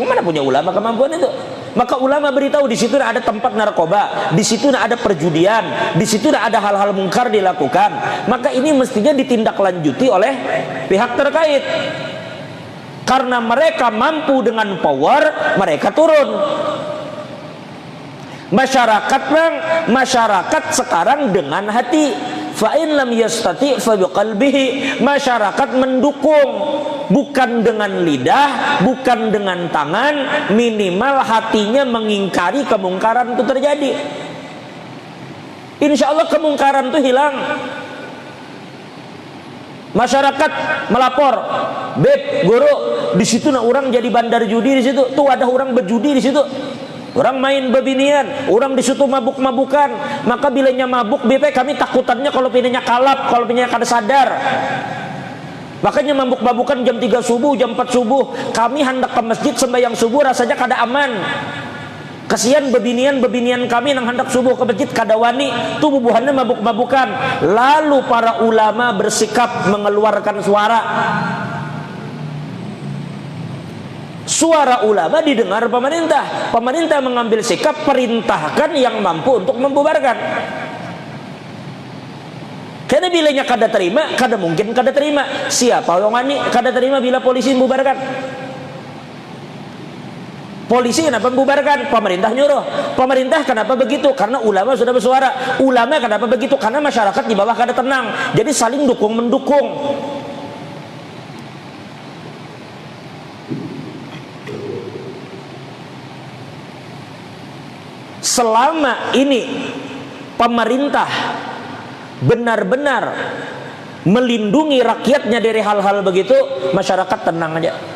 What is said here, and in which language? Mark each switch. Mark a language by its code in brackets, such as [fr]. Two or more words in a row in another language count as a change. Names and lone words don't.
[id] Mana punya ulama kemampuan itu? Maka ulama beritahu di situ ada tempat narkoba, di situ ada perjudian, di situ ada hal-hal mungkar dilakukan. Maka ini mestinya ditindaklanjuti oleh pihak terkait. Karena mereka mampu dengan power, mereka turun. Masyarakat sekarang dengan hati. [ar] فإن لم يستطع فبقلبه. [id] Masyarakat mendukung, bukan dengan lidah, bukan dengan tangan, minimal hatinya mengingkari kemungkaran itu terjadi. [ar] إن شاء الله [id] kemungkaran itu hilang. Masyarakat melapor, "Beb, guru, di situ nah orang jadi bandar judi di situ. Tuh ada orang berjudi di situ. Orang main bebinian, orang di situ mabuk-mabukan." [bjn] Maka bilanya mabuk, BP kami takutannya kalau pinanya kalap, kalau pinanya kada sadar. Makanya mabuk-mabukan jam 3 subuh, jam 4 subuh. Kami hendak ke masjid sembahyang subuh, rasanya kada aman. Kasihan bebinian kami nang hendak subuh ke masjid kada wani, tuh bubuhannya mabuk-mabukan. [id] Lalu para ulama bersikap mengeluarkan suara. Suara ulama didengar pemerintah. Pemerintah mengambil sikap, perintahkan yang mampu untuk membubarkan. [bjn] Karena bilanya kada terima, kada mungkin kada terima. Siapa yang wani kada terima bila polisi membubarkan? [id] Polisi kenapa membubarkan? Pemerintah nyuruh. Pemerintah kenapa begitu? Karena ulama sudah bersuara. Ulama kenapa begitu? Karena masyarakat di bawah kada tenang. Jadi saling dukung-mendukung. Selama ini pemerintah benar-benar melindungi rakyatnya dari hal-hal begitu, masyarakat tenang aja.